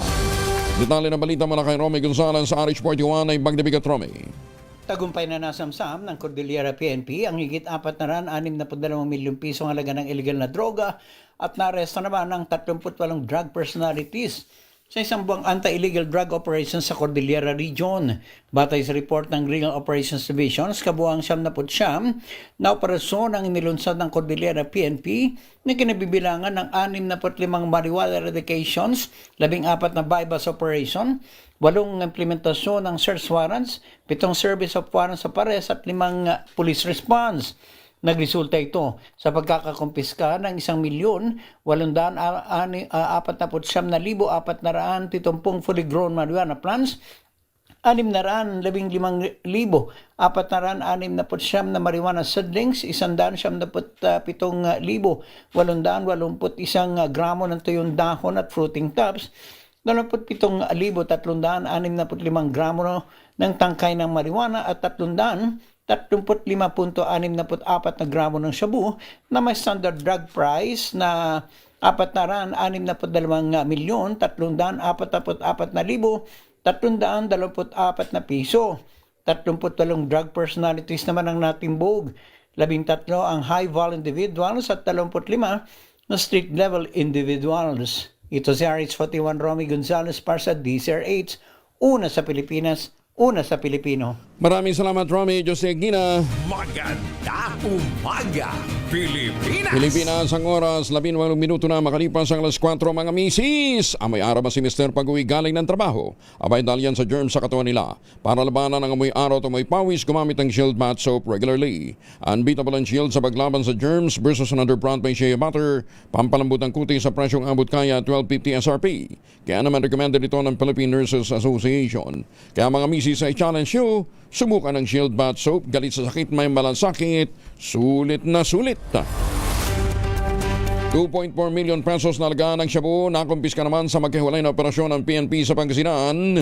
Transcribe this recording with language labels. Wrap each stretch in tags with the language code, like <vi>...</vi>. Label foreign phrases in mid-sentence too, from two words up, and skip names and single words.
<tl>Detalye na balita mula kay Romy Gonzalez sa RH41 ay Magdabigat Romy. Tagumpay na nasamsam ng Cordillera PNP ang higit 462 milyong pisong halaga ng illegal na droga at naresto naman ng 38</tl> <en>drug personalities</en> <tl>sa isang buwang</tl> <en>anti-illegal drug operations</en> <tl>sa Cordillera Region. Batay sa report ng Regional Operations Division, kabuang 79 na operasyon ang inilunsad ng Cordillera PNP na kinabibilangan ng 65</tl> <en>marijuana eradications,</en> <tl>14 na</tl> <en>bypass operation,</en> <tl>8 implementasyon ng</tl> <en>search warrants,</en> <tl>7</tl> <en>service of warrants</en> <tl>sa pares at 5</tl> <en>police response.</en> <tl>Nagresulta ito sa pagkakakumpiska ng 1,849,470</tl> <en>fully grown marijuana plants,</en> <tl>615,469 na</tl> <en>marijuana seedlings,</en> <tl>177,881 gramo ng tuyong dahon at</tl> <en>fruiting tops,</en> <tl>27,365 gramo ng tangkay ng marijuana at 35.64 na gramo ng shabu na may</tl> <en>standard drug price</en> <tl>na 462,344,324 na piso. 38</tl> <en>drug personalities</en> <tl>naman ang natimbog. 13 ang</tl> <en>high-vol individuals</en> <tl>at 35 na</tl> <en>street-level individuals.</en> <tl>Ito si RH41 Romy Gonzalez para sa DCRH. Una sa Pilipinas, una sa Pilipino. Maraming salamat, Romy Jose Gina. Magandang umaga, Pilipinas! Pilipinas, ang oras, 18 minuto na makalipas ang alas 4, mga misis. Amoy araw ba si Mr. pag-uwi galing ng trabaho? Abay dahil yan sa germs sa katawan nila. Para labanan ang amoy araw at amoy pawis, gumamit ng Shield Bath Soap regularly. Unbeatable ang Shield sa paglaban sa germs</tl> <en>versus another brand by Shea Butter.</en> <tl>Pampalambot ang kuti sa presyong abot kaya $12.50 SRP. Kaya naman recommended ito ng Philippine Nurses Association. Kaya mga misis, ay</tl> <en>challenge you.</en> <tl>Subukan ng Shield Bath Soap, galit sa sakit, may malasakit, sulit na sulit. 2.4 million pesos na halaga ng shabu na kumpiska naman sa magkahiwalay na operasyon ng PNP sa Pangasinan.</tl>